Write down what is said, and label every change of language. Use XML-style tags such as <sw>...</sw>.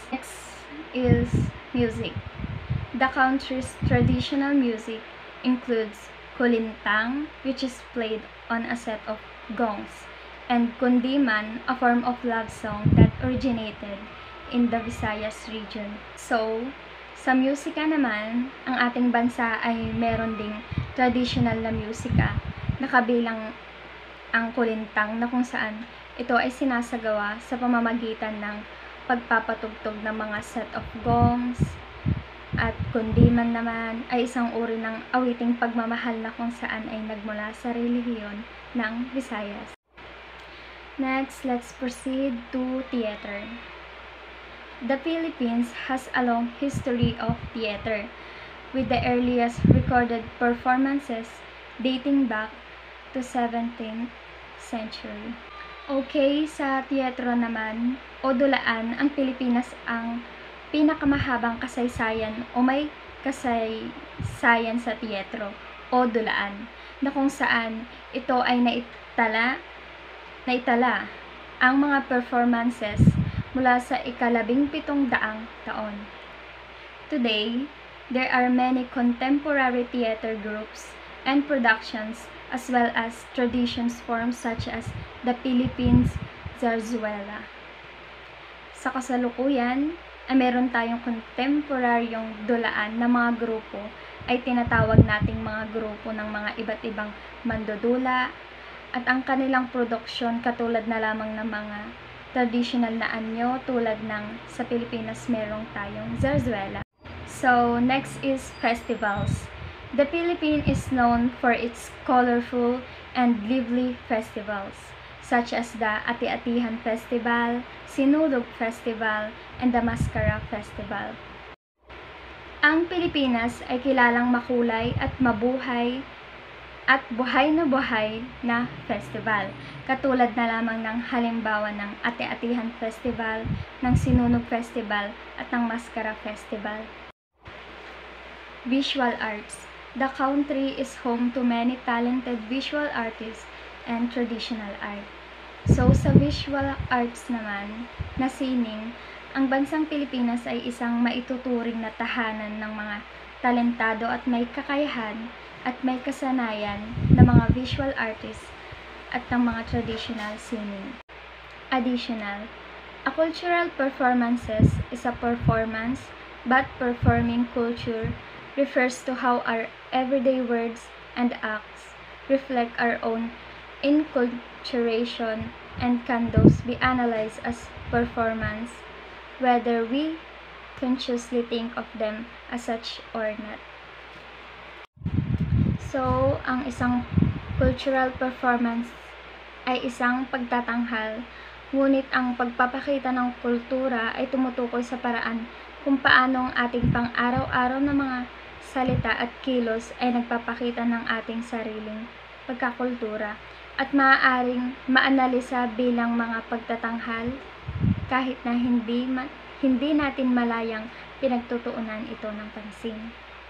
<en>Next is music. The country's traditional music includes kulintang, which is played on a set of gongs, and kundiman, a form of love song that originated in the Visayas region.</en> <tl>So, sa musika naman, ang ating bansa ay meron ding traditional na musika na kabilang ang kulintang na kung saan ito ay sinasagawa sa pamamagitan ng pagpapatugtog ng mga</tl> <en>set of gongs,</en> <tl>at kundiman naman ay isang uri ng awiting pagmamahal na kung saan ay nagmula sa relihiyon ng Visayas.</tl> <en>Next, let's proceed to theater. The Philippines has a long history of theater, with the earliest recorded performances dating back to 17th century.</en> <tl>Okay, sa teatro naman o dulaan, ang Pilipinas ang pinakamahabang kasaysayan o may kasaysayan sa teatro o dulaan na kung saan ito ay naitala ang mga performances mula sa ika-17 taon.</tl> <en>Today, there are many contemporary theater groups and productions as well as traditions forms such as the Philippines Zarzuela.</en> <tl>Sa kasalukuyan, ay meron tayong kontemporaryong dulaan na mga grupo ay tinatawag nating mga grupo ng mga iba't ibang mandudula at ang kanilang produksyon katulad na lamang ng mga traditional na anyo tulad ng sa Pilipinas merong tayong zarzuela.</tl> <en>So, next is festivals. The Philippines is known for its colorful and lively festivals such as the Ati-Atihan Festival, Sinulog Festival, and the Mascara Festival.</en> <tl>Ang Pilipinas ay kilalang makulay at mabuhay at buhay na festival, katulad na lamang ng halimbawa ng Ati-Atihan Festival, ng Sinulog Festival, at ng Mascara Festival.</tl> <en>Visual arts. The country is home to many talented visual artists and traditional art.</en> <tl>So, sa visual arts naman, na sining, ang bansang Pilipinas ay isang maituturing na tahanan ng mga talentado at may kakayahan at may kasanayan ng mga visual artists at ng mga traditional sining.</tl> <en>Additional, a cultural performances is a performance, but performing culture refers to how our everyday words and acts reflect our own enculturation and can thus be analyzed as performance, whether we consciously think of them as such or not.</en> <tl>So, ang isang cultural performance ay isang pagtatanghal, ngunit ang pagpapakita ng kultura ay tumutukoy sa paraan kung paano ang ating pang-araw-araw na mga salita at kilos ay nagpapakita ng ating sariling pagkakultura at maaaring maanalisa bilang mga pagtatanghal kahit na hindi natin malayang pinagtutuunan ito ng pansin.</tl>